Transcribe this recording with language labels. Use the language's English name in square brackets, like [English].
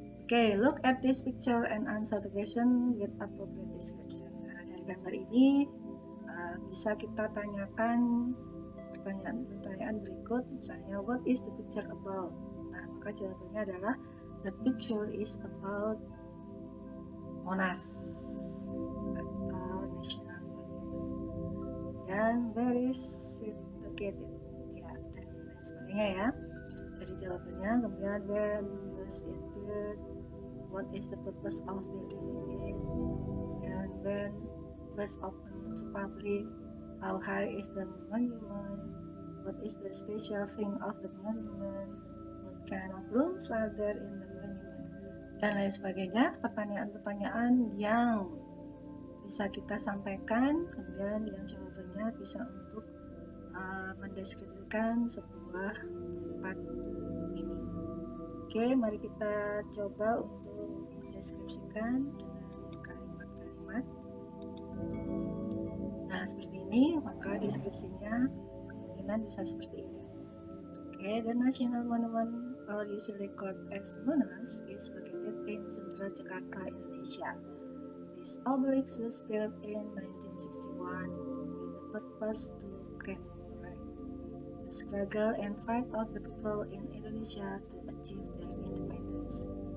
[English] Oke, look at this picture and answer the question with appropriate description. [Indonesian] Nah, dari gambar ini bisa kita tanyakan pertanyaan berikut, misalnya [English] what is the picture about? [Indonesian] Nah, maka jawabannya adalah [English] the picture is about Monas [Indonesian] atau [English] National Monument. [Indonesian] Dan [English] where is it located? [Indonesian] Ya, dan lain sebagainya ya. Dari jawabannya, kemudian [English] when was it built? What is the purpose of building it? And when was open to public? How high is the monument? What is the special thing of the monument? What kind of rooms are there in the monument? [Indonesian] Dan lain sebagainya, pertanyaan-pertanyaan yang bisa kita sampaikan, kemudian yang jawabannya bisa untuk mendeskripsikan sebuah tempat ini. Oke, mari kita coba untuk mendeskripsikan dengan kalimat-kalimat. Nah, seperti ini, maka deskripsinya kemungkinan bisa seperti ini. [English] Okay, the National Monument, or usually called as Monas, is located in central Jakarta, Indonesia. This obelisk was built in 1961 with the purpose to commemorate the struggle and fight of the people in Indonesia to achieve their independence.